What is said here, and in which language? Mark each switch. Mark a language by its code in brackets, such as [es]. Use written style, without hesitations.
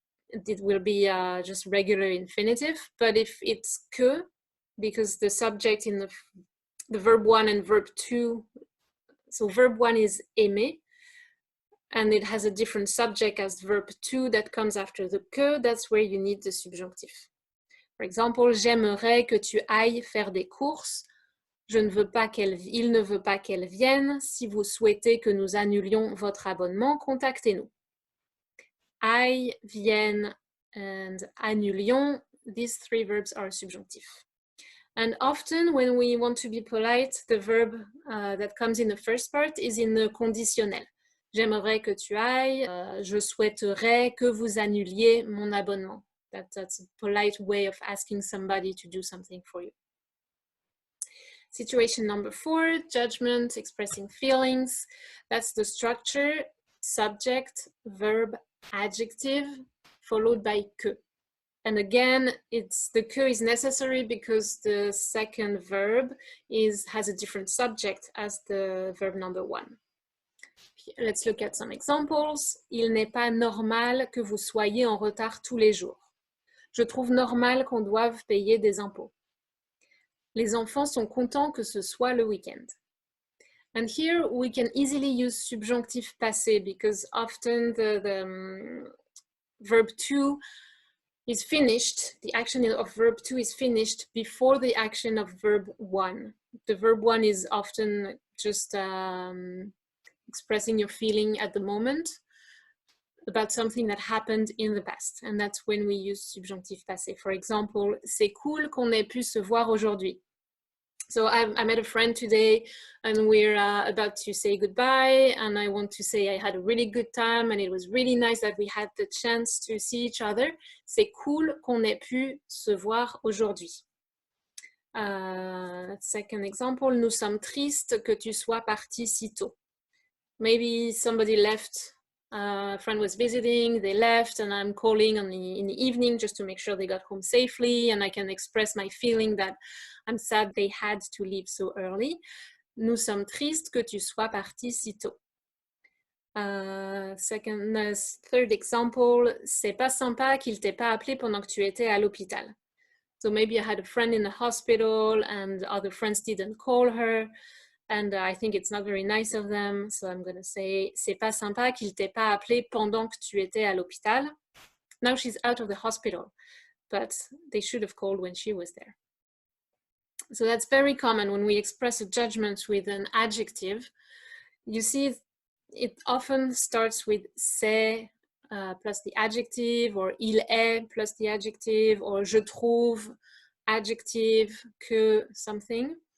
[en] It will be just regular infinitive. But if it's que, because the subject in the verb 1 and verb 2, so verb 1 is aimer, and it has a different subject as verb 2 that comes after the que, that's where you need the subjunctive. For example, [fr] j'aimerais que tu ailles faire des courses il ne veut pas qu'elle vienne. Si vous souhaitez que nous annulions votre abonnement, contactez-nous. [en] I, vienne, and annulions, these three verbs are subjunctive. And often when we want to be polite, the verb that comes in the first part is in the conditionnel. [fr] J'aimerais que tu ailles, je souhaiterais que vous annuliez mon abonnement. [en] That's a polite way of asking somebody to do something for you. Situation number 4, judgment, expressing feelings. That's the structure, subject, verb, adjective, followed by que. And again, the que is necessary because the second verb has a different subject as the verb number 1. Let's look at some examples. [fr] Il n'est pas normal que vous soyez en retard tous les jours. Je trouve normal qu'on doive payer des impôts. Les enfants sont contents que ce soit le week-end. [en] And here we can easily use subjonctive passé because often the verb to is finished, the action of verb 2 is finished before the action of verb 1. The verb 1 is often just expressing your feeling at the moment about something that happened in the past. And that's when we use subjonctive passé. For example, [fr] c'est cool qu'on ait pu se voir aujourd'hui. [en] So I met a friend today and we're about to say goodbye, and I want to say I had a really good time and it was really nice that we had the chance to see each other. [fr] C'est cool qu'on ait pu se voir aujourd'hui. [en] Second example, [fr] nous sommes tristes que tu sois parti si tôt. [en] Maybe somebody left, a friend was visiting, they left, and I'm calling in the evening just to make sure they got home safely, and I can express my feeling that I'm sad they had to leave so early. [fr] Nous sommes tristes que tu sois parti si tôt. [en] Third example, [fr] c'est pas sympa qu'il t'ait pas appelé pendant que tu étais à l'hôpital. [en] So maybe I had a friend in the hospital and other friends didn't call her, and I think it's not very nice of them. So I'm going to say, [fr] c'est pas sympa qu'il t'ait pas appelé pendant que tu étais à l'hôpital. [en] Now she's out of the hospital, but they should have called when she was there. So that's very common when we express a judgment with an adjective. You see, it often starts with c'est plus the adjective, or il est plus the adjective, or je trouve, adjective, que something.